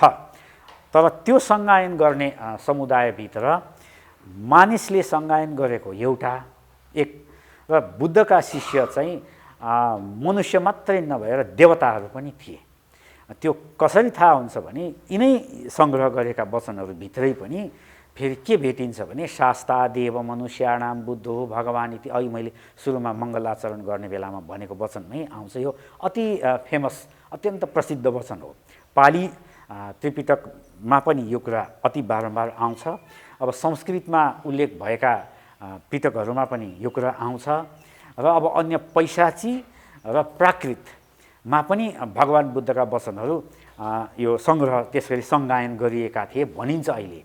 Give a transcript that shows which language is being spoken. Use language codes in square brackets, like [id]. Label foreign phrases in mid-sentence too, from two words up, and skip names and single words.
[ne] तर त्यो सङ्गायन गर्ने समुदायभित्र मानिसले सङ्गायन गरेको एउटा एक र बुद्धका शिष्य चाहिँ मनुष्य मात्रै नभएर देवताहरू पनि थिए। त्यो कसरी थाहा हुन्छ भने यिनै सङ्ग्रह गरेका वचनहरूभित्रै पनि फेरि के भेटिन्छ भने [sa] शास्ता देव मनुष्याणाम बुद्धो भगवान् इति, [ne] अहिले मैले सुरुमा मङ्गलाचरण गर्ने बेलामा भनेको वचनमै आउँछ। यो अति फेमस, अत्यन्त प्रसिद्ध वचन हो। पाली त्रिपिटकमा पनि यो कुरा अति बारम्बार आउँछ। अब संस्कृतमा उल्लेख भएका पिटकहरूमा पनि यो कुरा आउँछ र अब अन्य पैशाची र प्राकृतमा पनि भगवान् बुद्धका वचनहरू यो सङ्ग्रह त्यसरी सङ्गायन गरिएका थिए भनिन्छ अहिले।